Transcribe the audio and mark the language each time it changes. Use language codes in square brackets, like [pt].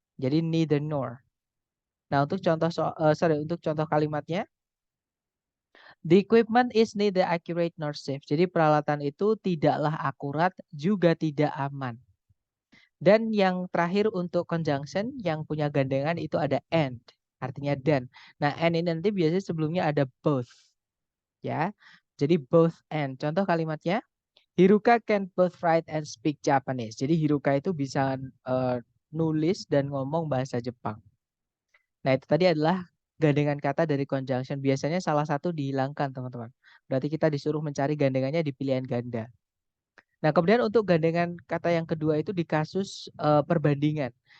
[id] Jadi [en] neither nor. [id] Nah, untuk contoh kalimatnya, [en] the equipment is neither accurate nor safe. [id] Jadi peralatan itu tidaklah akurat juga tidak aman. Dan yang terakhir untuk conjunction yang punya gandengan itu ada and, artinya dan. Nah, and ini nanti biasanya sebelumnya ada both. Ya. Jadi both and. Contoh kalimatnya, [en] Hiruka can both write and speak Japanese. [id] Jadi Hiruka itu bisa nulis dan ngomong bahasa Jepang. Nah, itu tadi adalah gandengan kata dari conjunction. Biasanya salah satu dihilangkan, teman-teman. Berarti kita disuruh mencari gandengannya di pilihan ganda. Nah, kemudian untuk gandengan kata yang kedua itu di kasus perbandingan.